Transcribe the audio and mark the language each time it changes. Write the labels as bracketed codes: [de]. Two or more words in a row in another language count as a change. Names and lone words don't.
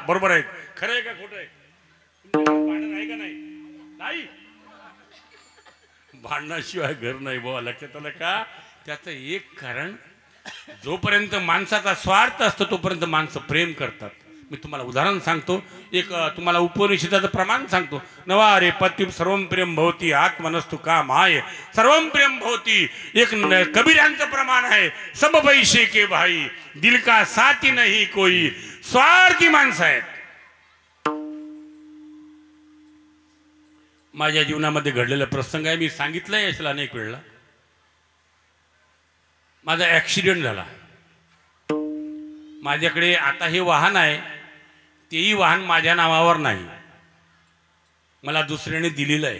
[mr] बरोबर आहे? खरं आहे का खोटं आहे? भांडण आहे का नाही? नाही. भांडणाशिवाय घर नाही बुवा. लक्षात आलं का? त्याचं एक कारण, जोपर्यंत माणसाचा स्वार्थ असतो तोपर्यंत माणसं प्रेम करतात. मी तुम्हाला उदाहरण सांगतो, एक तुम्हाला उपनिषदाचं प्रमाण सांगतो. [sa] नवा रे पती सर्वम प्रेम भवती आत्मनस्तु का माय सर्वम प्रेम भवती. [mr] एक कबीरांचं प्रमाण आहे. [hi] सब पैसे के भाई दिल का साथी नहीं कोई. [mr] स्वार्थी माणसं आहेत. माझ्या जीवनामध्ये घडलेला प्रसंग आहे, मी सांगितलंय याला अनेक वेळेला. माझा ॲक्सिडेंट झाला. माझ्याकडे आता हे वाहन आहे, तेही वाहन माझ्या नावावर नाही, मला दुसऱ्याने दिलेलं आहे.